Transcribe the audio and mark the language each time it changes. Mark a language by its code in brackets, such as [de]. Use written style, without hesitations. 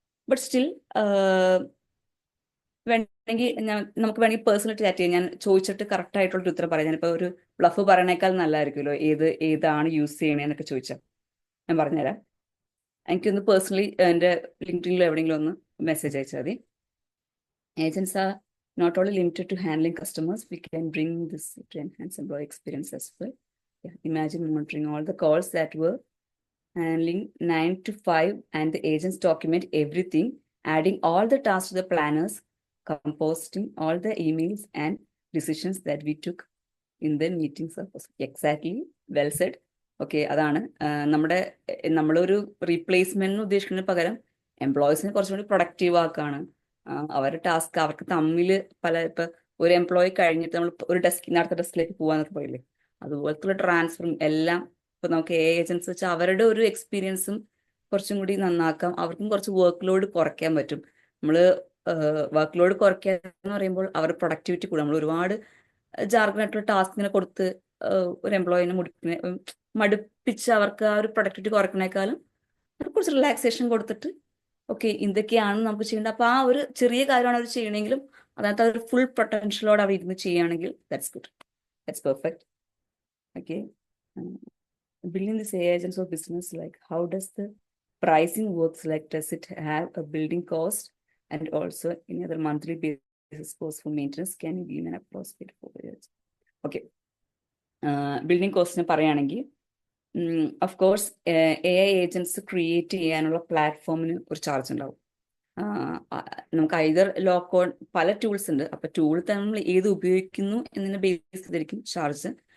[ml] But still വേണമെങ്കിൽ നമുക്ക് വേണമെങ്കിൽ പേഴ്സണൽ ചാറ്റ് ചെയ്യാം. ഞാൻ ചോദിച്ചിട്ട് കറക്റ്റ് ആയിട്ടുള്ള ഉത്തരം പറയാം. ഞാനിപ്പോൾ ഒരു ബ്ലഫ് പറയണേക്കാൾ നല്ലതായിരിക്കുമല്ലോ ഏതാണ് യൂസ് ചെയ്യണേന്നൊക്കെ ചോദിച്ചാൽ ഞാൻ പറഞ്ഞുതരാം. എനിക്കൊന്ന് പേഴ്സണലി എൻ്റെ ലിങ്ക്ഡിനിലോ എവിടെയെങ്കിലും ഒന്ന് മെസ്സേജ് അയച്ചാൽ മതി. [en] Agents are not only limited to handling customers, we can bring this to enhance employee experience as well. Yeah, imagine monitoring all the calls that were handling 9 to 5 and the agents document everything, adding all the tasks to the planners, composting all the emails and decisions that we took in the meetings. Exactly, well said. [ml] Okay, അതാണ് നമ്മളൊരു റീപ്ലേസ്മെന്റിന് ഉദ്ദേശിക്കുന്നതിന് പകരം എംപ്ലോയീസിനെ കുറച്ചുകൂടി productive ആക്കാണ്. അവരുടെ task അവർക്ക് തമ്മിൽ ഇപ്പൊ ഒരു employee കഴിഞ്ഞിട്ട് നമ്മൾ ഒരു ഡെസ്കിൽ അടുത്ത ഡെസ്കിലേക്ക് പോകാന്നൊക്കെ പറയില്ലേ, അതുപോലത്തുള്ള ട്രാൻസ്ഫറും എല്ലാം ഇപ്പൊ നമുക്ക് എ ഏജൻസ് വെച്ചാൽ അവരുടെ ഒരു എക്സ്പീരിയൻസും കുറച്ചും കൂടി നന്നാക്കാം, അവർക്കും കുറച്ച് വർക്ക് ലോഡ് കുറയ്ക്കാൻ പറ്റും. നമ്മള് വർക്ക് ലോഡ് കുറയ്ക്കുക എന്ന് പറയുമ്പോൾ അവരുടെ പ്രൊഡക്ടിവിറ്റി കൂടും. നമ്മൾ ഒരുപാട് ജാർഗനായിട്ടുള്ള ടാസ്കിനെ കൊടുത്ത് ഒരു എംപ്ലോയിനെ മടുപ്പിച്ച് അവർക്ക് ആ ഒരു പ്രൊഡക്ടിവിറ്റി കുറയ്ക്കണേക്കാളും കുറച്ച് റിലാക്സേഷൻ കൊടുത്തിട്ട് ഓക്കെ ഇതൊക്കെയാണ് നമുക്ക് ചെയ്യേണ്ടത്. അപ്പൊ ആ ഒരു ചെറിയ കാര്യമാണ് അവർ ചെയ്യണമെങ്കിലും അതിനകത്ത് ഒരു ഫുൾ പൊട്ടൻഷ്യലോടെ അവർ ഇരുന്ന് ചെയ്യുകയാണെങ്കിൽ [en] That's good, that's perfect. Okay, building this agents of business, like how does the pricing works, like does it have a building cost and also any other monthly basis cost for maintenance, can you give an approximate for it? Okay, building cost [ml] പറയുകയാണെങ്കിൽ of course A I agents create ചെയ്യാനുള്ള പ്ലാറ്റ്ഫോമിന് ഒരു charge ഉണ്ടാവും. നമുക്ക് either ലോക്കോൺ പല tools ഉണ്ട്, അപ്പൊ tool നമ്മൾ ഏത് ഉപയോഗിക്കുന്നു എന്നതിനെ ബേസ് ചെയ്തിരിക്കും ചാർജ്.